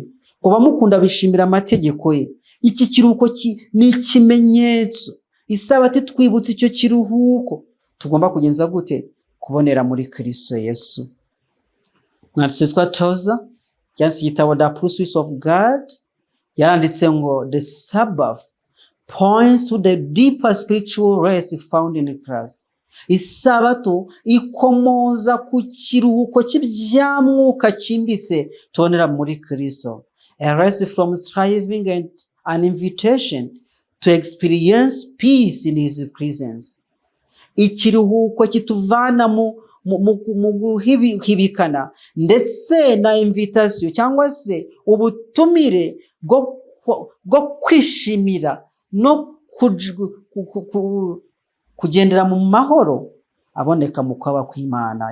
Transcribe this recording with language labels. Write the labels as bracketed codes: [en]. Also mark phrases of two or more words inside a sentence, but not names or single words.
[rw] Kuba mukunda bishimira amategeko ye. Iki kiruhuko ni ikimenyetso. Isabato twibutse icyo kiruhuko tugomba kugenza gute? Kubonera muri Kristo Yesu. Mwanditsi witwa Tozer yanditse igitabo The Pursuit of God, yaranditse ngo [en] the Sabbath points to the deeper spiritual rest found in Christ. [rw] Isabato ikomoza ku kiruhuko cy'ibyamwuka cyimbitse tubonera muri Kristo. [en] A rest from striving and an invitation to experience peace in his presence. [rw] Ikiruhuko kituvana mu guhibikana ndetse na invitation cyangwa se ubutumire bwo kwishimira no kugendera mu mahoro aboneka mu kwaba kw'Imana.